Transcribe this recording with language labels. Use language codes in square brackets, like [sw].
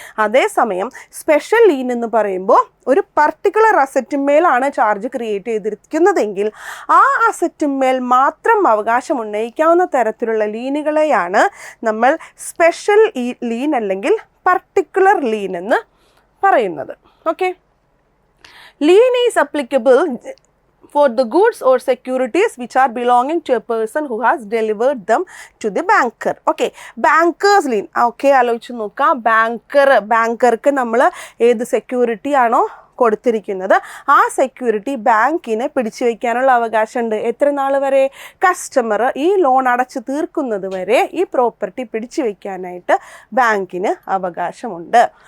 [ml] അതേസമയം special lean എന്ന് പറയുമ്പോൾ ഒരു പർട്ടിക്കുലർ അസറ്റുമേലാണ് ചാർജ് ക്രിയേറ്റ് ചെയ്തിരിക്കുന്നതെങ്കിൽ ആ അസറ്റുമേൽ മാത്രം അവകാശം ഉന്നയിക്കാവുന്ന തരത്തിലുള്ള ലീനുകളെയാണ് നമ്മൾ സ്പെഷ്യൽ ലീൻ അല്ലെങ്കിൽ particular lien എന്ന് പറയുന്നത്. [en] Okay, lien is applicable for the goods or securities which are belonging to a person who has delivered them to the banker. Okay, bankers lien. [ml] Okay, ആലോചിച്ച് നോക്കാം. ബാങ്കർക്ക് നമ്മൾ ഏത് സെക്യൂരിറ്റി ആണോ കൊടുത്തിരിക്കുന്നത് ആ സെക്യൂരിറ്റി ബാങ്കിനെ പിടിച്ചു വയ്ക്കാനുള്ള അവകാശമുണ്ട്. എത്ര നാൾ വരെ? കസ്റ്റമർ ഈ ലോൺ അടച്ചു തീർക്കുന്നത് വരെ ഈ പ്രോപ്പർട്ടി പിടിച്ചു വയ്ക്കാനായിട്ട് ബാങ്കിന് അവകാശമുണ്ട്.